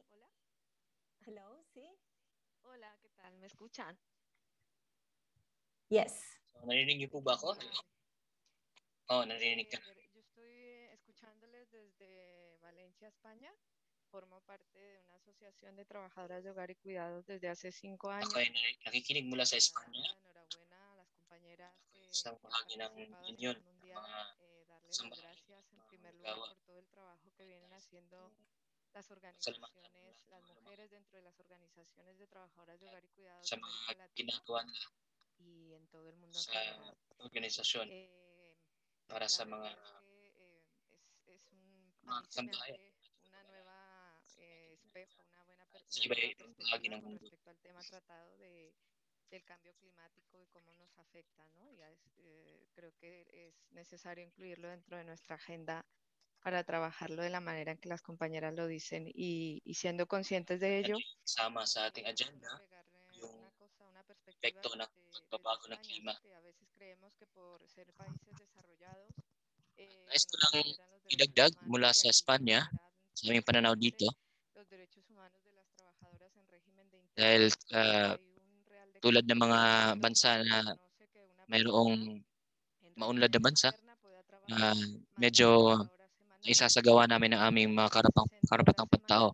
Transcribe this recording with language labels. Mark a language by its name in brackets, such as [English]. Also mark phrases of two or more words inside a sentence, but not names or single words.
[Spanish] Hola. Hello, sí. Hola, ¿qué tal? ¿Me escuchan? [English] Yes. [Filipino] So, narinig niyo po ba ako? Oo, narinig ka. [Spanish] Yo estoy escuchándoles desde Valencia, España. Formo parte de una asociación de trabajadoras de hogar y cuidados desde hace 5 años. [Filipino] Okay, nakikinig mula sa Espanya. [Spanish] Enhorabuena a las compañeras que [Filipino] Isang [Spanish] han [Filipino] bahagi ng [Spanish] participado a [Filipino] union, [Spanish] nivel mundial. Darles las gracias en primer lugar por todo el trabajo que vienen haciendo las organizaciones, las mujeres dentro de las organizaciones de trabajadoras de hogar y cuidados de América Latina y en todo el mundo en general. [Filipino] Organisasyon para sa mga [Spanish] a mí se me abre una nueva espejo, una nueva perspectiva con respecto al tema tratado del cambio climático y cómo nos afecta, ¿no? Y creo que es necesario incluirlo dentro de nuestra agenda para trabajarlo de la manera en que las compañeras lo dicen y siendo conscientes de ello. [Filipino] Sama sa ating agenda yung epekto ng pagbabago ng klima. [Spanish] Que a veces creemos que por ser países desarrollados [Filipino] nais ko lang idagdag mula sa Espanya sa aming pananaw dito dahil tulad ng mga bansa na mayroong maunlad na bansa, medyo isasagawa namin ang aming mga karapatang pantao.